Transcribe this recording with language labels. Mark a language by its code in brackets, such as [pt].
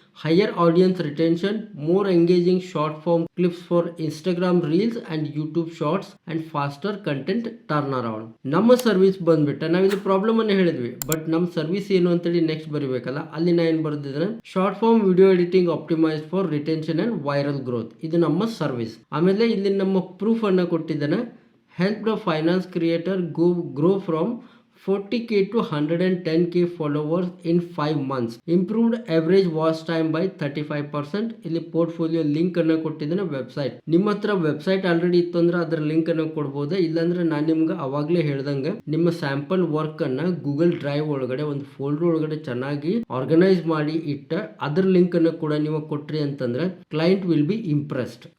[en] Higher audience retention, more engaging short form clips for Instagram reels and YouTube shorts and faster content turn around. [kn] ನಮ್ಮ service ಬಂದ್ಬಿಟ್ಟ ನಾವಿಲ್ಲಿ problem ಅನ್ನ ಹೇಳಿದ್ವಿ, but ನಮ್ಮ service ಏನು ಅಂತೇಳಿ ನೆಕ್ಸ್ಟ್ ಬರಿಬೇಕಲ್ಲ, ಅಲ್ಲಿ ನಾ ಏನ್ ಬರ್ದಿದ್ದೇನೆ short form video editing optimise for retention and viral growth. ಇದು ನಮ್ಮ ಸರ್ವಿಸ್. ಆಮೇಲೆ ಇಲ್ಲಿ ನಮ್ಮ ಪ್ರೂಫ್ ಅನ್ನ ಕೊಟ್ಟಿದ್ದೇನೆ. [en] Help the finance creator grow from 40K to 110K followers in 5 months. Improved average watch time by 35%. [kn] ಇಲ್ಲಿ ಪೋರ್ಟ್ಫೋಲಿಯೋ ಲಿಂಕ್ ಅನ್ನ ಕೊಟ್ಟಿದ್ದೇನೆ. ವೆಬ್ಸೈಟ್ ನಿಮ್ಮ ಹತ್ರ ವೆಬ್ಸೈಟ್ ಆಲ್ರೆಡಿ ಇತ್ತು ಅಂದ್ರೆ ಅದರ ಲಿಂಕ್ ಅನ್ನ ಕೊಡಬಹುದು. ಇಲ್ಲಾಂದ್ರೆ ನಾನು ನಿಮ್ಗೆ ಅವಾಗ್ಲೇ ಹೇಳ್ದಂಗೆ ನಿಮ್ಮ ಸ್ಯಾಂಪಲ್ ವರ್ಕ್ ಅನ್ನ ಗೂಗಲ್ ಡ್ರೈವ್ ಒಳಗಡೆ ಒಂದು ಫೋಲ್ಡರ್ ಒಳಗಡೆ ಚೆನ್ನಾಗಿ ಆರ್ಗನೈಸ್ ಮಾಡಿ ಇಟ್ಟ ಅದ್ರ ಲಿಂಕ್ ಅನ್ನ ಕೂಡ ನೀವು ಕೊಟ್ರಿ ಅಂತಂದ್ರೆ ಕ್ಲೈಂಟ್ ವಿಲ್ ಬಿ ಇಂಪ್ರೆಸ್ಡ್.